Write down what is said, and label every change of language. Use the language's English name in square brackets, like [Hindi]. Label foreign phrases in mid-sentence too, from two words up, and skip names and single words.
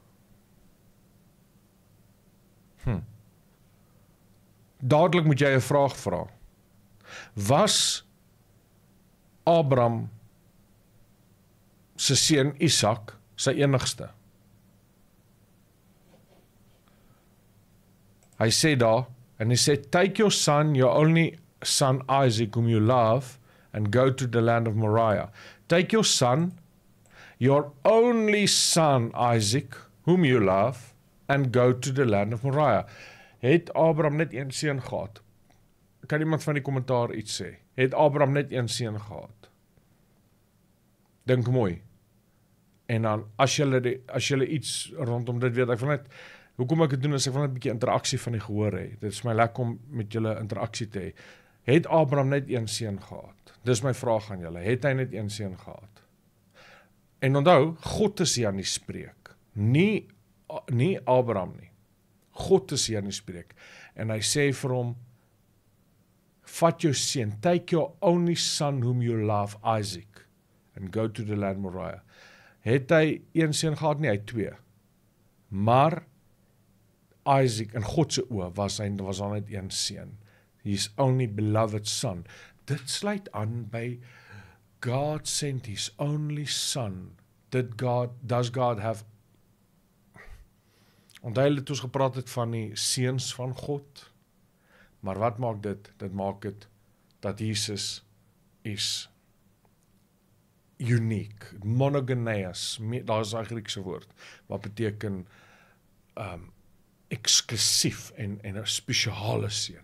[Afrikaans] Dadelik moet jy 'n vraag vra. Was Abraham se seun Isak sy enigste? Hy sê daar, en hy sê, [English] take your son, your only son Isaac, whom you love, and go to the land of Moriah. Take your son, your only son Isaac, whom you love, and go to the land of Moriah. [Afrikaans] Het Abraham net een seun gehad? Kan iemand van die kommentaar iets sê? Het Abraham net een seun gehad? Dink mooi. En dan, as julle iets rondom dit weet, ek wil net, hoekom ek dit doen, is ek wil net 'n bietjie interaksie van die gehoor hê. Dit is my lekker om met julle interaksie te hê. Het Abraham net een seun gehad? Dis my vraag aan julle. Het hy net een seun gehad? En onthou, God is hier aan die spreek. Nie Abraham nie. God is hier aan die spreek. En hy sê vir hom, vat jou seun, [English] take your only son whom you love, Isaac, and go to the land Moriah. [Afrikaans] Het hy een seun gehad? Nee, hy 2. Maar Isaac, in God se oë, was daar net een seun. [English] His only beloved son. [Afrikaans] Dit sluit aan by [English] God sent his only son. Does God have... [Afrikaans] Onthou het ons gepraat het van die seuns van God. Maar wat maak dit? Dit maak dit dat Jesus is uniek. Monogeneus, daar is 'n Griekse woord, wat beteken eksklusief en 'n spesiale seun.